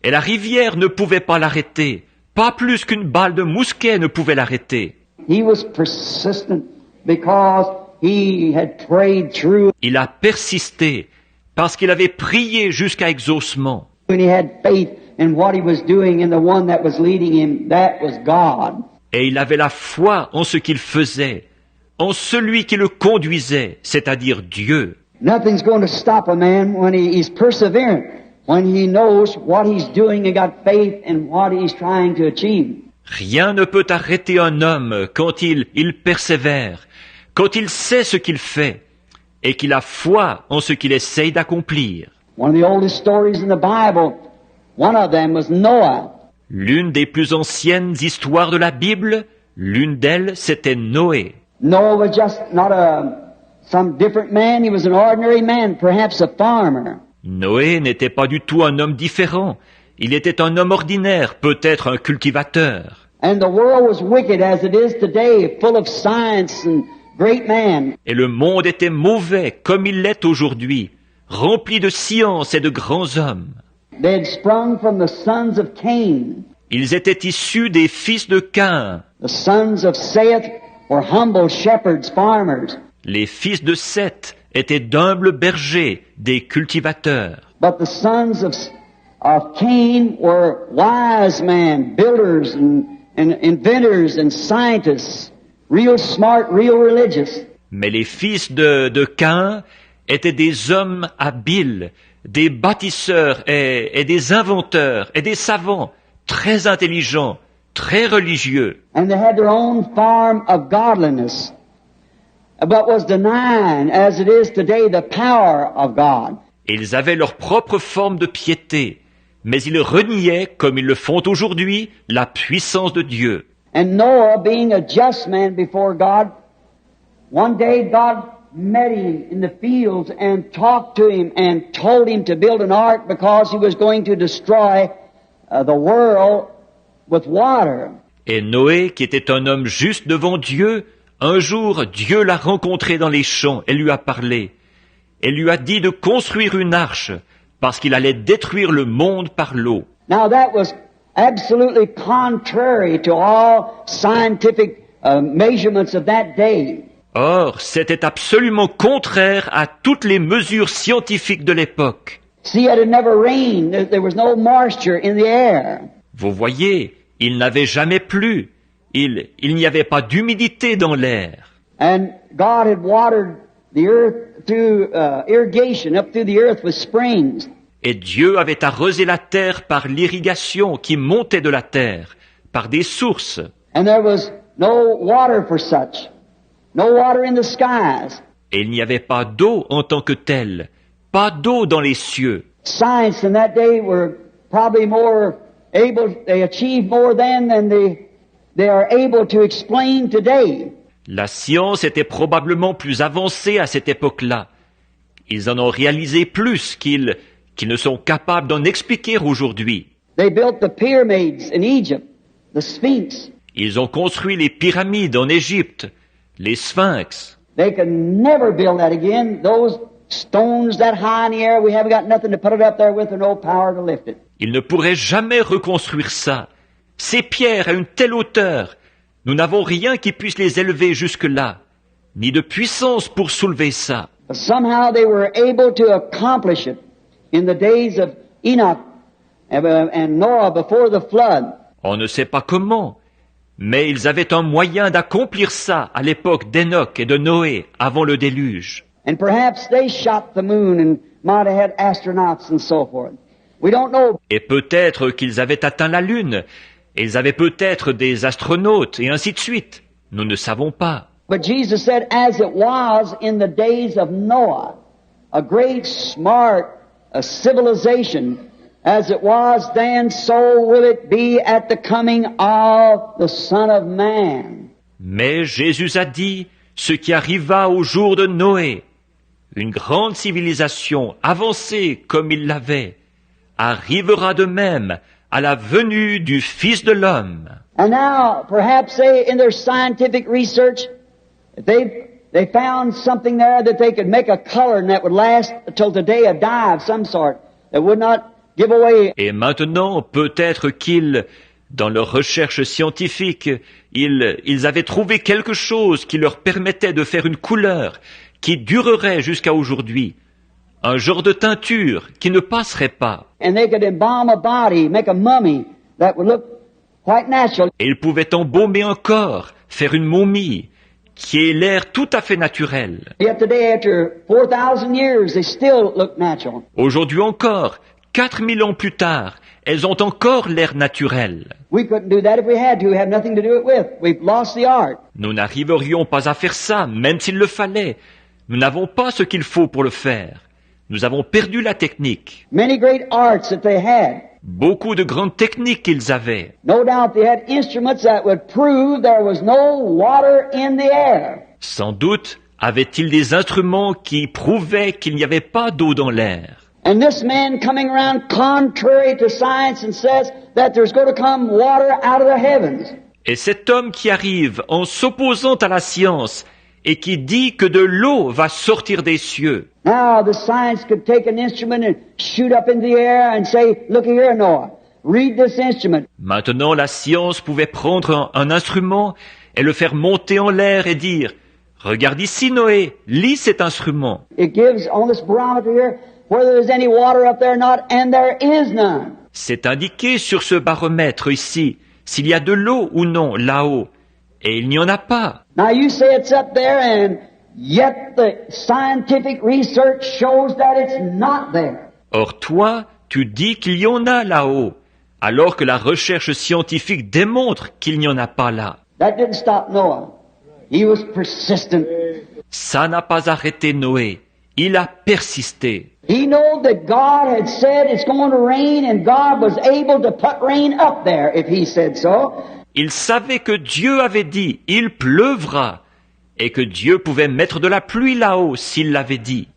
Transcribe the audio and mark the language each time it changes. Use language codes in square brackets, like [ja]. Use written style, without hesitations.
[fr] Et la rivière ne pouvait pas l'arrêter. Pas plus qu'une balle de mousquet ne pouvait l'arrêter. [en] He was persistent because he had prayed through [fr] Il a persisté parce qu'il avait prié jusqu'à exaucement. [en] and he had faith in what he was doing and the one that was leading him, that was God. [fr] Et il avait la foi en ce qu'il faisait, en celui qui le conduisait, c'est-à-dire Dieu. [en] Nothing's going to stop a man when he's perseverant, when he knows what he's doing and got faith in what he's trying to achieve. [fr] Rien ne peut arrêter un homme quand il persévère, quand il sait ce qu'il fait et qu'il a foi en ce qu'il essaye d'accomplir. [en] One of the oldest stories in the Bible, one of them was Noah. [fr] L'une des plus anciennes histoires de la Bible, l'une d'elles, c'était Noé. [en] Noah was just not some different man. He was an ordinary man, perhaps a farmer. [fr] Noé n'était pas du tout un homme différent. Il était un homme ordinaire, peut-être un cultivateur. [en] And the world was wicked as it is today, full of science and great men. [fr] Et le monde était mauvais comme il l'est aujourd'hui, rempli de science et de grands hommes. [en] They had sprung from the sons of Cain. [fr] Ils étaient issus des fils de Caïn. [en] The sons of Seth were humble shepherds, farmers. [fr] Les fils de Seth étaient d'humbles bergers, des cultivateurs. [en] But the sons of Cain were wise men, builders and inventors and scientists, real smart, real religious. [fr] Mais les fils de Caïn étaient des hommes habiles, des bâtisseurs et des inventeurs et des savants, très intelligents, très religieux. [en] And they had their own form of godliness, but was denying, as it is today, the power of God. [fr] Ils avaient leur propre forme de piété, mais ils reniaient, comme ils le font aujourd'hui, la puissance de Dieu. [en] And Noah, being a just man before God, one day God met him in the fields and talked to him and told him to build an ark because he was going to destroy the world with water. [fr] Et Noé, qui était un homme juste devant Dieu, un jour Dieu l'a rencontré dans les champs et lui a parlé, et lui a dit de construire une arche, parce qu'il allait détruire le monde par l'eau. [en] Now that was absolutely contrary to all scientific measurements of that day. [fr] Or, c'était absolument contraire à toutes les mesures scientifiques de l'époque. [en] See, it had never rained. There was no moisture in the air. [fr] Vous voyez, il n'avait jamais plu. Il n'y avait pas d'humidité dans l'air. [en] And God had watered the earth through irrigation up through the earth with springs. [fr] Et Dieu avait arrosé la terre par l'irrigation qui montait de la terre, par des sources. [en] And there was no water for such. No water in the skies. [fr] Et il n'y avait pas d'eau en tant que telle, pas d'eau dans les cieux. [en] Science in that day were probably more able, they achieved more then than they are able to explain today. [fr] La science était probablement plus avancée à cette époque-là. Ils en ont réalisé plus qu'ils ne sont capables d'en expliquer aujourd'hui. [en] They built the pyramids in Egypt, the Sphinx. [fr] Ils ont construit les pyramides en Égypte, les sphinx. [en] They could never build that again. Those stones that high in the air, we haven't got nothing to put it up there with or no power to lift it. [fr] Ils ne pourraient jamais reconstruire ça. Ces pierres à une telle hauteur, nous n'avons rien qui puisse les élever jusque-là, ni de puissance pour soulever ça. [en] But somehow they were able to accomplish it in the days of Enoch and Noah before the flood. [fr] On ne sait pas comment, mais ils avaient un moyen d'accomplir ça à l'époque d'Enoch et de Noé, avant le déluge. [en] And perhaps they shot the moon and might have had astronauts and so forth. We don't know. [fr] Et peut-être qu'ils avaient atteint la Lune, et ils avaient peut-être des astronautes, et ainsi de suite. Nous ne savons pas. [en] But Jesus said, as it was in the days of Noah, a great smart civilization, as it was then, so will it be at the coming of the Son of Man. [fr] Mais Jésus a dit ce qui arriva au jour de Noé. Une grande civilisation avancée comme il l'avait arrivera de même à la venue du Fils de l'homme. [en] And now, perhaps they, in their scientific research, they found something there that they could make a color and that would last until the day of die of some sort, that would not give away. [fr] Et maintenant, peut-être qu'ils, dans leur recherche scientifique, ils avaient trouvé quelque chose qui leur permettait de faire une couleur qui durerait jusqu'à aujourd'hui. Un genre de teinture qui ne passerait pas. [en] And they could embalm a body, make a mummy that would look quite natural. [fr] Et ils pouvaient embaumer un corps, faire une momie, qui ait l'air tout à fait naturel. [en] Yet today, after 4,000 years, they still look natural. [fr] Aujourd'hui encore, 4000 ans plus tard, elles ont encore l'air naturel. [en] We couldn't do that if we had to. We have nothing to do it with. We've lost the art. [fr] Nous n'arriverions pas à faire ça, même s'il le fallait. Nous n'avons pas ce qu'il faut pour le faire. Nous avons perdu la technique. [en] Many great arts that they had. [fr] Beaucoup de grandes techniques qu'ils avaient. [en] No doubt they had instruments that would prove there was no water in the air. [fr] Sans doute avaient-ils des instruments qui prouvaient qu'il n'y avait pas d'eau dans l'air. [en] And this man coming around contrary to science and says that there's going to come water out of the heavens. [fr] Et cet homme qui arrive en s'opposant à la science et qui dit que de l'eau va sortir des cieux. [en] Now the science could take an instrument and shoot up in the air and say, look here, Noah, read this instrument. [fr] Maintenant, la science pouvait prendre un instrument et le faire monter en l'air et dire, regarde ici, Noé, lis cet instrument. [en] It gives on this barometer here whether there's any water up there or not, and there is none. [fr] C'est indiqué sur ce baromètre ici, s'il y a de l'eau ou non là-haut. Et il n'y en a pas. [en] Now you say it's up there, and yet the scientific research shows that it's not there. [fr] Or toi, tu dis qu'il y en a là-haut, alors que la recherche scientifique démontre qu'il n'y en a pas là. [en] That didn't stop Noah. He was persistent. [fr] Ça n'a pas arrêté Noé. Il a persisté. [en] He knew that God had said it's going to rain, and God was able to put rain up there if he said so. [fr] Il savait que Dieu avait dit, il pleuvra, et que Dieu pouvait mettre de la pluie là-haut s'il l'avait dit.